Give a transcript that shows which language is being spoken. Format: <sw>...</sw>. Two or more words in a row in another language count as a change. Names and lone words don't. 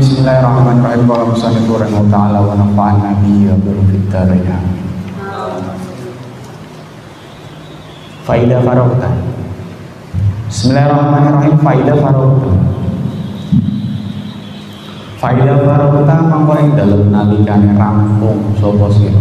<ar>بسم الله الرحمن الرحيم. وصلى الله تعالى ونفعنا به وبذكره. فإذا فرغت. بسم الله الرحمن الرحيم. فإذا فرغت. فإذا فرغت</ar> <jv>mangko ing dalem nalikane rampung sapa sira.</jv>